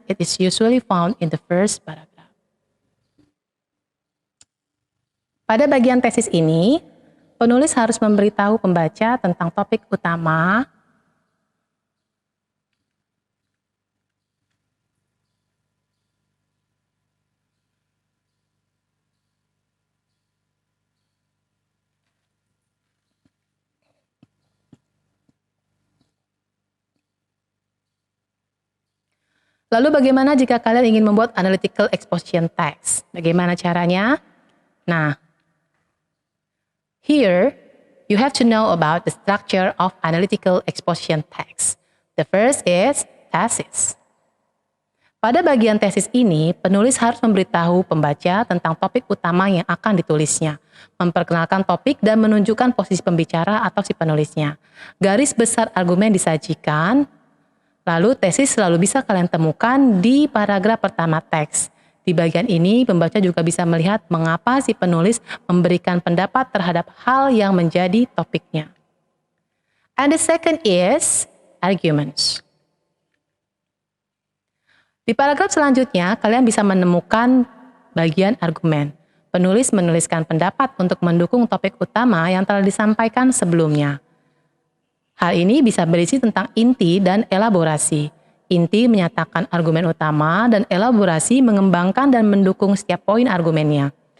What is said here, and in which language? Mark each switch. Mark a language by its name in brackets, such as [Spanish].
[English] It is usually found in the first paragraph. [Indonesian] Pada bagian tesis ini, penulis harus memberitahu pembaca tentang topik utama, lalu bagaimana jika kalian ingin membuat analytical exposition text? Bagaimana caranya? [English] Nah, here you have to know about the structure of analytical exposition text. The first is thesis. [Indonesian] Pada bagian tesis ini, penulis harus memberitahu pembaca tentang topik utama yang akan ditulisnya, memperkenalkan topik dan menunjukkan posisi pembicara atau si penulisnya. Garis besar argumen disajikan. Lalu tesis selalu bisa kalian temukan di paragraf pertama teks. Di bagian ini pembaca juga bisa melihat mengapa si penulis memberikan pendapat terhadap hal yang menjadi topiknya. [English] And the second is arguments. [Indonesian] Di paragraf selanjutnya kalian bisa menemukan bagian argumen. Penulis menuliskan pendapat untuk mendukung topik utama yang telah disampaikan sebelumnya. Hal ini bisa berisi tentang inti dan elaborasi. Inti menyatakan argumen utama dan elaborasi mengembangkan dan mendukung setiap poin argumennya.